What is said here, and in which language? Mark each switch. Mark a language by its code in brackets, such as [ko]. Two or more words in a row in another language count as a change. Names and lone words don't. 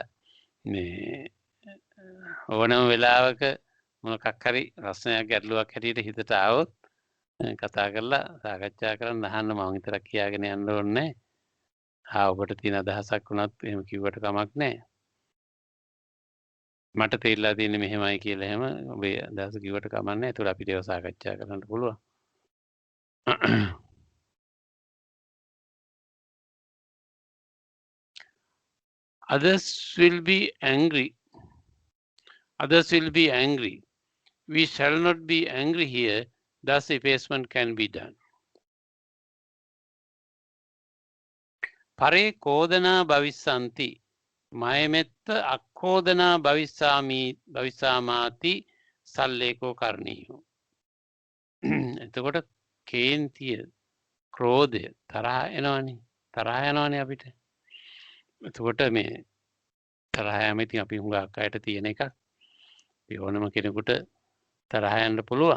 [si] මේ ඕනම වෙලාවක මොකක් හරි ප්‍රශ්නයක් ගැටලුවක් හැටියට හිතට ආවොත් කතා කරලා සාකච්ඡා කරන්න අහන්න මම විතරක් කියාගෙන යන්න ඕනේ නැහැ. ඔබට තියෙන අදහසක් වුණත් එහෙම කිව්වට කමක් නැහැ. මට තේරිලා තියෙන්නේ මෙහෙමයි කියලා එහෙම ඔබේ අදහස කිව්වට කමක් නැහැ. ඒතකොට අපිට ඒව සාකච්ඡා කරන්න පුළුවන්. [en] Others will be angry. Others will be angry. We shall not be angry here. Thus effacement can be done. [pi] Pare kodana bhavissanti. Mayametta akkodana bhavisamati salleko karniyo. [si] එතකොට කේන්තිය ක්‍රෝධය තරහ එනවනේ අපිට. එතකොට මේ තරහ යම ඉතින් අපි හුඟක් අයට තියෙන එකක්. ඕනම කෙනෙකුට තරහ යන්න පුළුවන්.